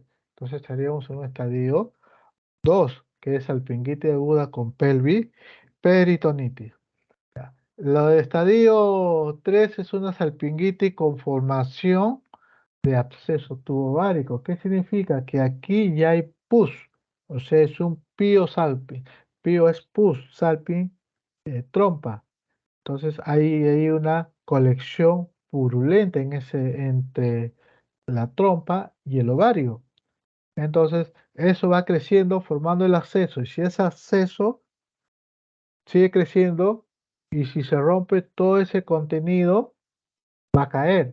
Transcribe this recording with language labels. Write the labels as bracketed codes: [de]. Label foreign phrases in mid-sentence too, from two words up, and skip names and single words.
[es] Entonces estaríamos en un estadio 2, que es salpingitis aguda con pelvis peritonitis. Lo de estadio 3 es una salpingitis con formación de absceso tubovárico. ¿Qué significa? Que aquí ya hay pus, o sea, es un piosalping. Pio es pus, salping trompa. Entonces hay una colección purulenta entre la trompa y el ovario. Entonces, eso va creciendo formando el absceso. Y si ese absceso sigue creciendo y si se rompe todo ese contenido, va a caer.